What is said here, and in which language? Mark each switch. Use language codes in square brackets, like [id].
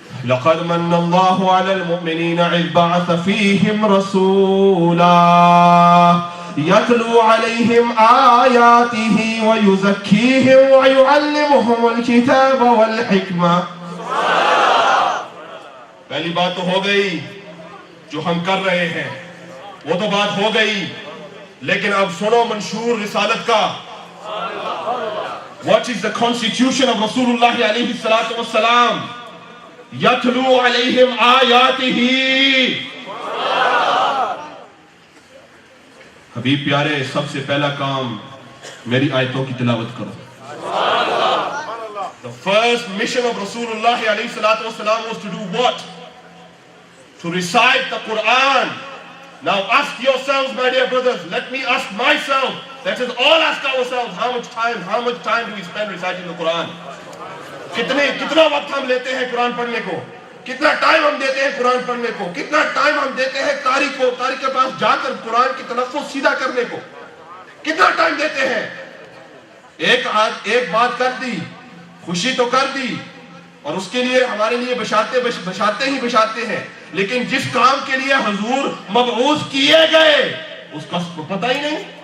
[ar] لقد من الله على المؤمنين إذ بعث فيهم رسولا يتلو عليهم آياته ويزكيهم ويعلمهم الكتاب والحكمة. [ur] پہلی بات تو ہو گئی جو ہم کر رہے ہیں, وہ تو بات ہو گئی, لیکن اب سنو منشور رسالت کا. [en] What is the constitution of Rasulullah alayhi salatu wassalam? [ar] يتلو عليهم آياته. [ur] حبیب پیارے, سب سے پہلا کام میری آیتوں کی تلاوت کرو. [en] The first mission of Rasulullah alayhi salatu wasalam was to do what? To recite the Quran. Now ask yourselves, my dear brothers, let me ask myself, let us all ask ourselves, how much time do we spend reciting the Quran? [ur] کتنا وقت ہم لیتے ہیں قرآن پڑھنے کو, کتنا time ہم دیتے ہیں قرآن پڑھنے کو, کتنا ٹائم ہم دیتے ہیں قاری کے پاس جا کر قرآن کی تلفظ سیدھا کرنے کو, کتنا ٹائم دیتے ہیں. ایک بات کر دی, خوشی تو کر دی, اور اس کے لیے ہمارے لیے بشارتے ہیں, لیکن جس کام کے لیے حضور مبعوث کیے گئے اس کا پتہ ہی نہیں.